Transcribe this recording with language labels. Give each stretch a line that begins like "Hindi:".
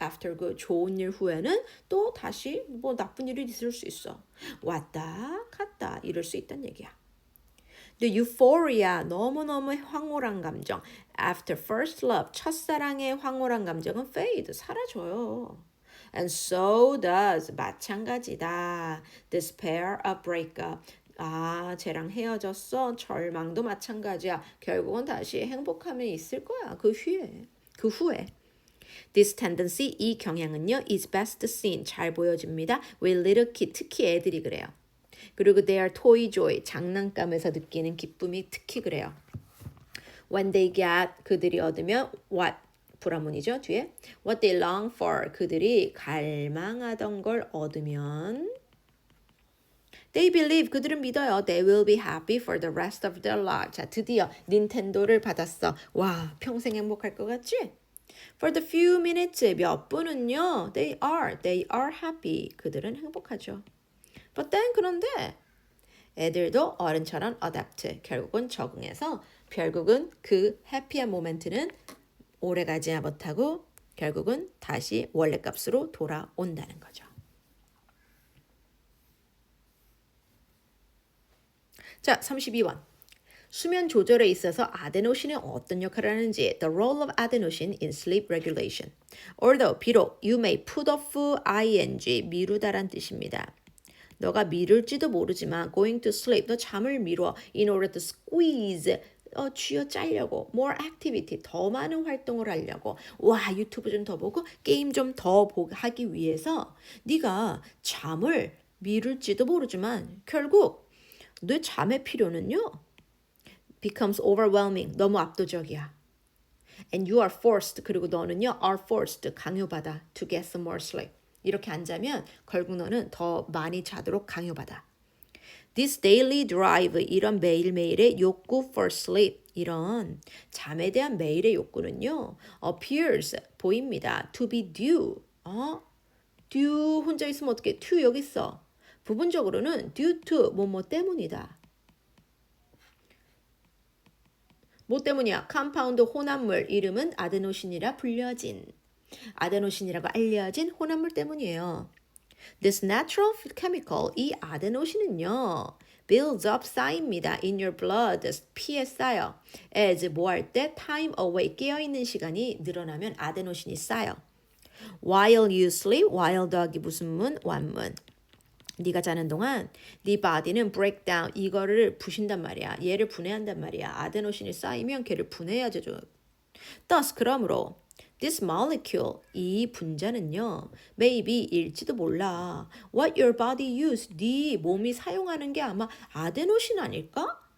Korean: after 그 좋은 일 후에는 또 다시 나쁜 일이 있을 수 있어. 왔다 갔다 이럴 수 있다는 얘기야.
English: The euphoria,
Korean: 너무너무 황홀한 감정.
English: After first love,
Korean: 첫사랑의 황홀한 감정은 fade, 사라져요.
English: And so does,
Korean: 마찬가지다.
English: Despair of breakup.
Korean: 쟤랑 헤어졌어. 절망도 마찬가지야. 결국은 다시 행복함이 있을 거야. 그 후에.
English: This tendency,
Korean: 이 경향은요,
English: is best seen,
Korean: 잘 보여집니다.
English: with little kids,
Korean: 특히 애들이 그래요. 그리고
English: their toy joy,
Korean: 장난감에서 느끼는 기쁨이 특히 그래요.
English: When they get,
Korean: 그들이 얻으면 what, 불화문이죠, 뒤에.
English: What they long for,
Korean: 그들이 갈망하던 걸 얻으면
English: They believe,
Korean: 그들은 믿어요.
English: They will be happy for the rest of their life.
Korean: 자, 드디어 닌텐도를 받았어. 와, 평생 행복할 것 같지?
English: For the few minutes,
Korean: 몇 분은요.
English: They are happy.
Korean: 그들은 행복하죠.
English: But then,
Korean: 그런데 애들도 어른처럼 adapt, 결국은 적응해서 결국은 그 해피한 모멘트는 오래가지 못하고 결국은 다시 원래 값으로 돌아온다는 거죠. 자, 32번. 수면 조절에 있어서 아데노신이 어떤 역할을 하는지
English: The role of adenosine in sleep regulation. Although 비록 you may put off ing
Korean: 미루다란 뜻입니다. 너가 미룰지도 모르지만
English: going to sleep
Korean: 너 잠을 미뤄
English: in order to squeeze
Korean: 쥐어 짜려고
English: more activity
Korean: 더 많은 활동을 하려고 와 유튜브 좀 더 보고 게임 좀 더 하기 위해서 네가 잠을 미룰지도 모르지만 결국 내 잠의 필요는요
English: becomes overwhelming
Korean: 너무 압도적이야.
English: And you are forced
Korean: 그리고 너는요
English: are forced
Korean: 강요받아
English: to get some more sleep.
Korean: 이렇게 안 자면 결국 너는 더 많이 자도록 강요받아.
English: This daily drive
Korean: 이런 매일매일의 욕구
English: for sleep
Korean: 이런 잠에 대한 매일의 욕구는요 appears 보입니다.
English: to be due due
Korean: 혼자 있으면 어떻게 to 여기 있어. 부분적으로는 due to 뭐뭐 때문이다. 뭐 때문이야? 컴파운드 혼합물 이름은 아데노신이라 불려진 아데노신이라고 알려진 혼합물 때문이에요.
English: This natural chemical,
Korean: 이 아데노신은요,
English: builds up
Korean: 쌓입니다.
English: in your blood,
Korean: 피에 쌓여. as 뭐 할 때
English: time away
Korean: 깨어있는 시간이 늘어나면 아데노신이 쌓여.
English: While you sleep, while
Korean: 더하기 무슨 문? 완문. 네가 자는 동안 네 body는
English: break down
Korean: 이거를 부신단 말이야. 얘를 분해한단 말이야. 아데노신이 쌓이면 걔를 분해해야죠. Thus 그러므로
English: this molecule
Korean: 이 분자는요 maybe 일지도 몰라.
English: What your body use
Korean: 네 몸이 사용하는 게 아마 아데노신 아닐까?